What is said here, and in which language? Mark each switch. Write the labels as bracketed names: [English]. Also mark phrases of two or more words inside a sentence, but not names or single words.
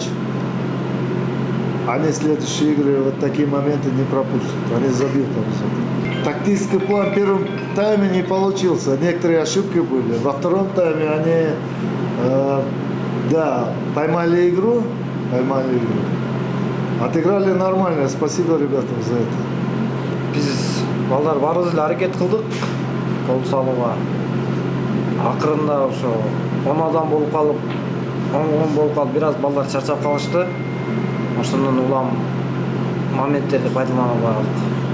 [Russian] Они в следующие игры вот такие моменты не пропустят. Они забьют обязательно. Тактический план в первом тайме не получился. Некоторые ошибки были. Во втором тайме они поймали игру. Отыграли нормально. Спасибо ребятам за это. [Kyrgyz] Биз балдар барыбыз эле аракет кылдык гол салууга. Акырында ошо 10 адам болуп калып, 10 болуп калып, бир аз балдар чарчап калышты. Ошондон улам моменттерди пайдалана албай калдык.